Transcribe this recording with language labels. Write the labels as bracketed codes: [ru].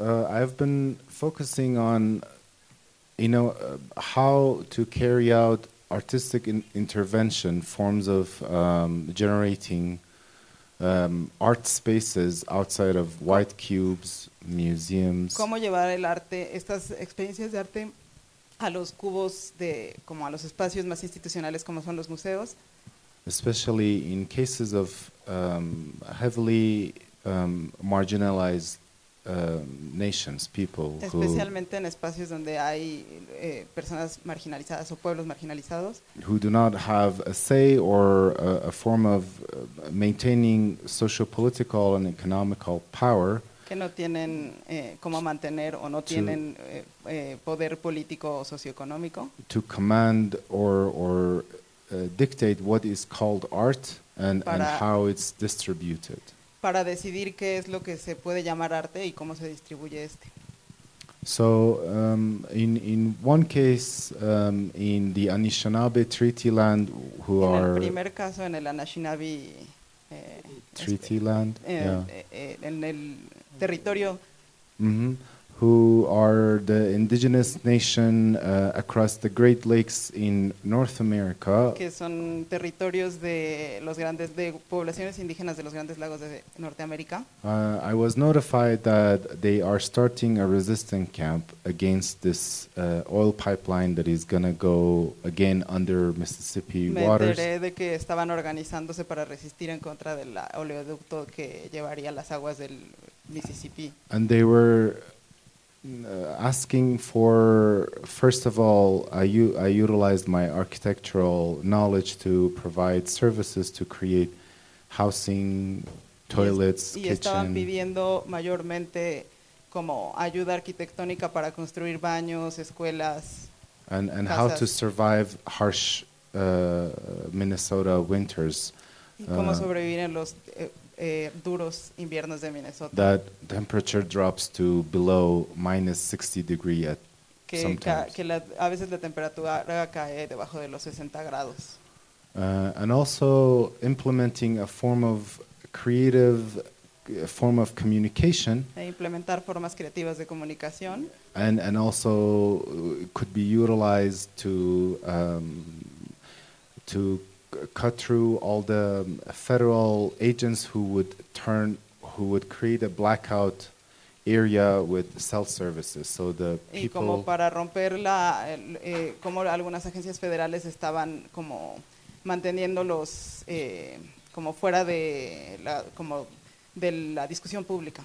[en] I've been focusing on, you know, how to carry out artistic intervention, forms of generating art spaces outside of white cubes, museums. [es] ¿Cómo llevar el arte, estas experiencias de arte, a los cubos de, como a los espacios más institucionales como son los museos? [en] Especially in cases of heavily marginalized nations, people. [es] Especialmente en espacios donde hay personas marginalizadas o pueblos marginalizados. [en] Who do not have a say or a form of maintaining socio-political and economical power. [es] Que no tienen cómo mantener o no tienen poder político o socioeconómico. [en] To command or dictate what is called art and how it's distributed. [es] Para decidir qué es lo que se puede llamar arte y cómo se distribuye este. [en] So, in one case, in the Anishinaabe Treaty Land, who are... [es] En el primer caso, en el Anishinaabe... [en] Treaty Land, [es] En el territorio... Mm-hmm. [en] Who are the indigenous nation across the Great Lakes in North America? [es] Que son territorios de los grandes de poblaciones indígenas de los grandes lagos de Norteamérica. [en] I was notified that they are starting a resistance camp against this oil pipeline that is going to go again under Mississippi waters. [es] Me enteré de que estaban organizándose para resistir en contra del oleoducto que llevaría las aguas del Mississippi. [en] And they were asking for, first of all, I utilized my architectural knowledge to provide services to create housing, toilets, kitchen. [es] Y estaban pidiendo mayormente como ayuda arquitectónica para construir baños, escuelas, [en] and how to survive harsh Minnesota winters. [es] Y cómo sobrevivir en los duros inviernos de Minnesota. [en] That temperature drops to below minus 60 degrees at [es] que a veces la temperatura cae debajo de los 60 grados. [en] And also implementing a form of creative form of communication. [es] E implementar formas creativas de comunicación. [en] And also could be utilized to cut through all the federal agents who would create a blackout area with cell services. So the people. [es] Y como para romper la como algunas agencias federales estaban como manteniéndolos como fuera de la como de la discusión pública.